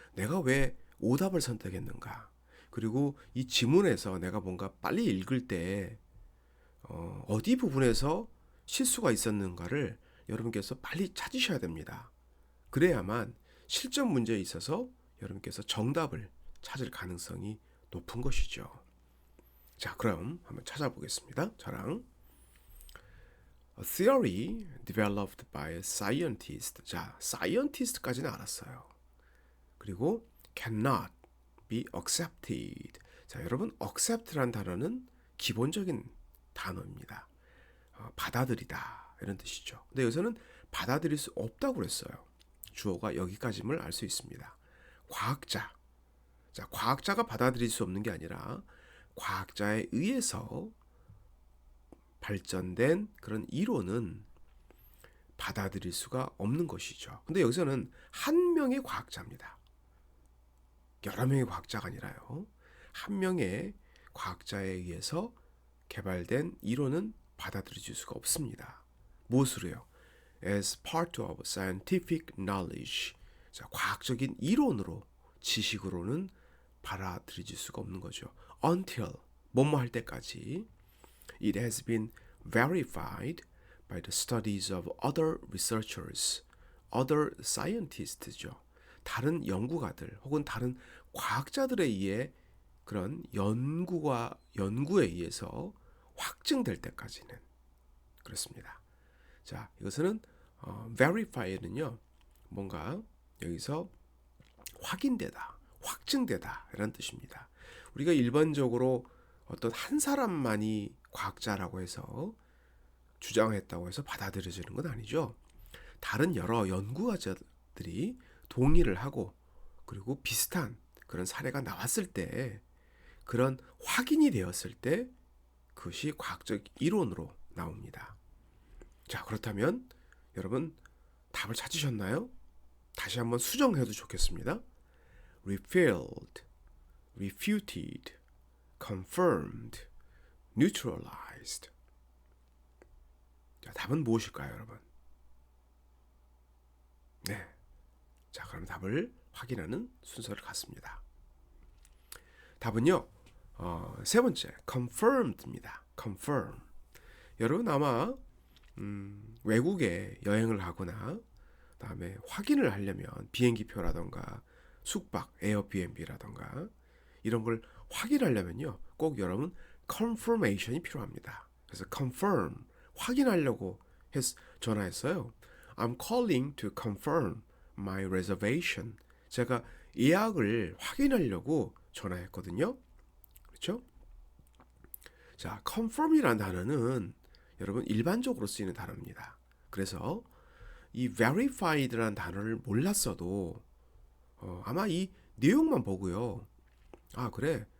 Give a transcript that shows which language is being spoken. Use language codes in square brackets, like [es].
[ko] 내가 왜 오답을 선택했는가? 그리고 이 지문에서 내가 뭔가 빨리 읽을 때 어디 부분에서 실수가 있었는가를 여러분께서 빨리 찾으셔야 됩니다. 그래야만 실전 문제에 있어서 여러분께서 정답을 찾을 가능성이 높은 것이죠. 자, 그럼 한번 찾아보겠습니다. 저랑 [en] A theory developed by a scientist. [ko] 자, scientist까지는 알았어요. 그리고 [en] cannot be accepted. [ko] 자, 여러분 accept라는 단어는 기본적인 단어입니다. 받아들이다 이런 뜻이죠. 근데 여기서는 받아들일 수 없다고 그랬어요. 주어가 여기까지임을 알 수 있습니다. 과학자. 자, 과학자가 받아들일 수 없는 게 아니라 과학자에 의해서 발전된 그런 이론은 받아들일 수가 없는 것이죠. 근데 여기서는 한 명의 과학자입니다. 여러 명의 과학자가 아니라요. 한 명의 과학자에 의해서 개발된 이론은 받아들여질 수가 없습니다. 무엇으로요? [en] As part of scientific knowledge. [ko] 자, 과학적인 이론으로, 지식으로는 받아들여질 수가 없는 거죠. Until, 뭐뭐 할 때까지. [en] It has been verified by the studies of other researchers, other scientists죠. [ko] 다른 연구가들 혹은 다른 과학자들에 의해 그런 연구에 의해서 확증될 때까지는 그렇습니다. 자, 이것은 verify는요, 뭔가 여기서 확인되다, 확증되다 이런 뜻입니다. 우리가 일반적으로 어떤 한 사람만이 과학자라고 해서 주장했다고 해서 받아들여지는 건 아니죠. 다른 여러 연구자들이 동의를 하고 그리고 비슷한 그런 사례가 나왔을 때, 그런 확인이 되었을 때 그것이 과학적 이론으로 나옵니다. 자, 그렇다면 여러분 답을 찾으셨나요? 다시 한번 수정해도 좋겠습니다. [en] refilled, refuted, confirmed, neutralized. [ko] 자, 답은 무엇일까요, 여러분? 네. 자, 그럼 답을 확인하는 순서를 갖습니다. 답은요, 세 번째, confirmed입니다. [en] confirm. [ko] 여러분 아마 외국에 여행을 가거나 그다음에 확인을 하려면 비행기표라던가 숙박, 에어비앤비라던가 이런 걸 확인하려면요, 꼭 여러분 confirmation이 필요합니다. 그래서 confirm, 확인하려고 전화했어요. [en] I'm calling to confirm my reservation. [ko] 제가 예약을 확인하려고 전화했거든요. 그렇죠? 자, confirm이라는 단어는 여러분 일반적으로 쓰이는 단어입니다. 그래서 이 verified라는 단어를 몰랐어도 아마 이 내용만 보고요. 아, 그래.